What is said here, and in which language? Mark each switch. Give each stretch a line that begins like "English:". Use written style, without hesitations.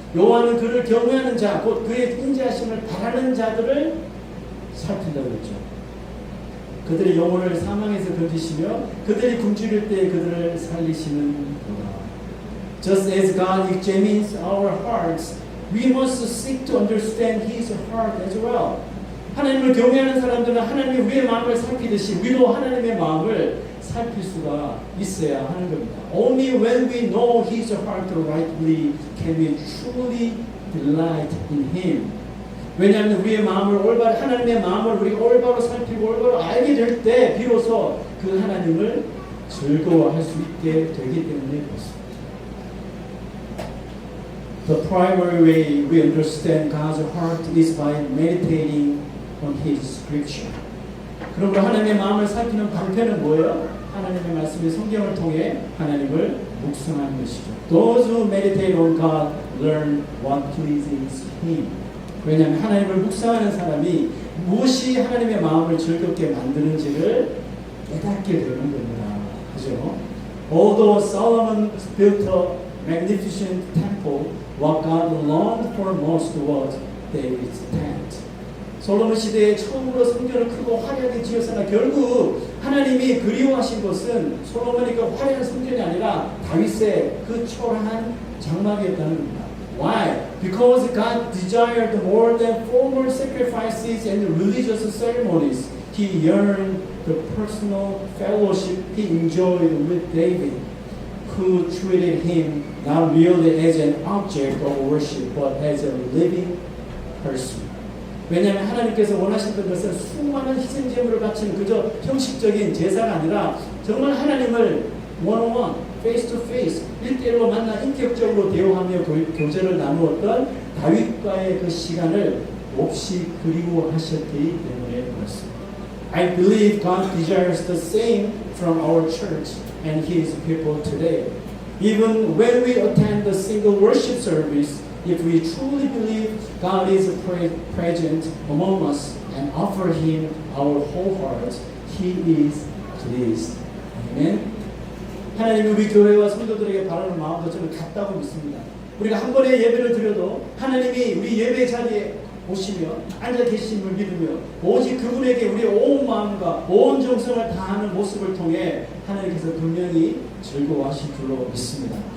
Korean: 여호와는 그를 경외하는 자, 곧 그의 인자하심을 바라는 자들을 살핀다고 했죠. 그들의 영혼을 사망에서 건지시며 그들이 굶주릴 때 그들을 살리시는 도다.
English: Just as God examines our hearts, we must seek to understand His heart as well.
Korean: 하나님을 경외하는 사람들은 하나님의 우리의 마음을 살피듯이 우리도 하나님의 마음을 살필 수가 있어야 하는 겁니다.
English: Only when we know His heart rightly can we truly delight in Him.
Korean: 왜냐하면 우리의 마음을 하나님의 마음을 우리가 올바로 살피고 올바로 알게 될 때 비로소 그 하나님을 즐거워할 수 있게 되기 때문에 그렇습니다.
English: The primary way we understand God's heart is by meditating on His Scripture.
Korean: 그러므로 하나님의 마음을 살피는 방편은 뭐예요? 하나님의 말씀의 성경을 통해 하나님을 묵상하는 것이죠.
English: Those who meditate on God learn what pleases Him.
Korean: 왜냐하면 하나님을 묵상하는 사람이 무엇이 하나님의 마음을 즐겁게 만드는지를 깨닫게 되는 겁니다. 그죠?
English: Although Solomon built a magnificent temple, what God longed for most was David's tent.
Korean: 솔로몬 시대에 처음으로 성전을 크고 화려하게 지었으나 결국 하나님이 그리워하신 것은 솔로몬의 그 화려한 성전이 아니라 다윗의 그 초라한 장막이었다는 겁니다.
English: Why? Because God desired more than formal sacrifices and religious ceremonies. He yearned the personal fellowship he enjoyed with David, who treated him not merely as an object of worship, but as a living person.
Korean: 왜냐하면 하나님께서 원하셨던 것은 수많은 희생제물을 바치는 그저 형식적인 제사가 아니라 정말 하나님을
English: one-on-one, face-to-face,
Korean: 1대1로 만나 인격적으로 대화하며 교제를 나누었던 다윗과의 그 시간을 몹시 그리워하셨기 때문에 그렇습니다.
English: I believe God desires the same from our church and His people today. Even when we attend a single worship service, if we truly believe God is present among us and offer Him our whole heart, He is pleased. Amen.
Korean: 하나님이 우리 교회와 성도들에게 바라는 마음도 저는 같다고 믿습니다. 우리가 한 번의 예배를 드려도 하나님이 우리 예배 자리에 오시며 앉아 계심을 믿으며 오직 그분에게 우리의 온 마음과 온 정성을 다하는 모습을 통해 하나님께서 분명히 즐거워하실 줄로 믿습니다.